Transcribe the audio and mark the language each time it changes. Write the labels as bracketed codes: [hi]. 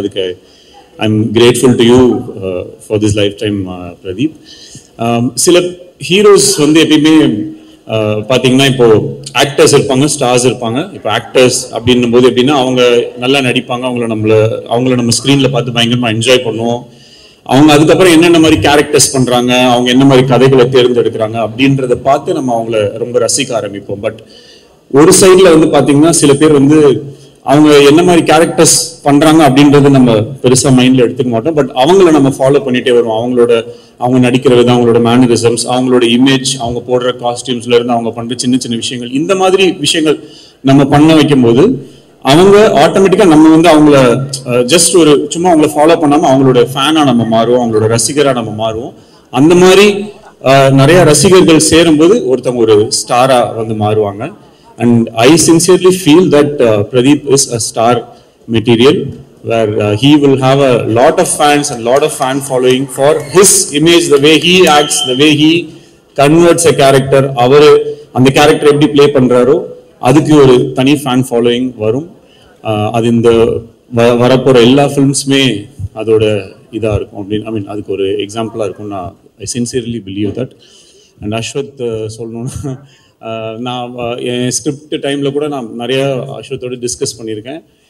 [en] அதுக்கு I'm grateful to you for this lifetime, Pradeep. [ta] சில heroes வந்து எப்பயுமே பார்த்தீங்கன்னா இப்போ ஆக்டர்ஸ் இருப்பாங்க, ஸ்டார்ஸ் இருப்பாங்க. இப்போ ஆக்டர்ஸ் அப்படின்னும் போது எப்படின்னா அவங்க நல்லா நடிப்பாங்க, அவங்கள நம்ம ஸ்க்ரீனில் பார்த்து பயங்கரமாக என்ஜாய் பண்ணுவோம். அவங்க அதுக்கப்புறம் என்னென்ன மாதிரி கேரக்டர்ஸ் பண்ணுறாங்க, அவங்க என்ன மாதிரி கதைகளை தேர்ந்தெடுக்கிறாங்க அப்படின்றத பார்த்து நம்ம அவங்கள ரொம்ப ரசிக்க ஆரம்பிப்போம். பட் ஒரு சைடில் வந்து பார்த்தீங்கன்னா சில பேர் வந்து அவங்க என்ன மாதிரி கேரக்டர்ஸ் பண்றாங்க அப்படின்றது நம்ம பெருசா மைண்ட்ல எடுத்துக்க மாட்டோம். பட் அவங்கள நம்ம ஃபாலோ பண்ணிட்டே வருவோம். அவங்க நடிக்கிற விதம், அவங்களோட மேனரிசம்ஸ், அவங்களோட இமேஜ், அவங்க போடுற காஸ்டியூம்ஸ்ல இருந்து அவங்க பண்ற சின்ன சின்ன விஷயங்கள், இந்த மாதிரி விஷயங்கள் நம்ம பண்ண வைக்கும் போது அவங்க ஆட்டோமேட்டிக்கா நம்ம வந்து அவங்கள ஜஸ்ட் சும்மா அவங்கள ஃபாலோ பண்ணாம அவங்களோட ஃபேனா நம்ம மாறுவோம், அவங்களோட ரசிகரா நம்ம மாறுவோம். அந்த மாதிரி நிறைய ரசிகர்கள் சேரும்போது ஒருத்தவங்க ஒரு ஸ்டாரா வந்து மாறுவாங்க. [en] And I sincerely feel that Pradeep is a star material where he will have a lot of fans and lot of fan following for his image, the way he acts, the way he converts a character. [ta] அவர் அந்த character எப்படி play பண்றாரோ அதுக்கு ஒரு தனி fan following வரும். அது இந்த வரப்போற எல்லா ஃபிலிம்ஸுமே அதோட இதாக இருக்கும் அப்படின்னு அதுக்கு ஒரு எக்ஸாம்பிளாக இருக்கும். நான் [en] I sincerely believe that. [ta] And Ashwath சொல்லணும்னா நான் என் ஸ்கிரிப்ட் டைமில் கூட நான் நிறைய அஸ்வத்தோடு டிஸ்கஸ் பண்ணியிருக்கேன்.